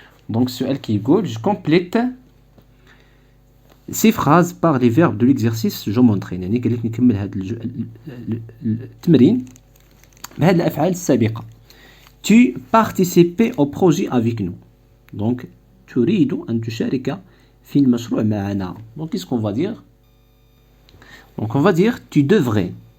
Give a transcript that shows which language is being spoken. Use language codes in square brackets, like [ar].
[fr] Donc [ar] السؤال كيقول [fr] je complète ces phrases par les verbes de l'exercice je m'entraîne. [ar] يعني قال لك نكمل هذا التمرين بهذه الأفعال السابقة. [fr] Tu participais au projet avec nous. [ar] Donc تريد أن تشارك في المشروع معنا. [fr] Donc qu'est-ce qu'on va dire? Donc on va dire tu devrais.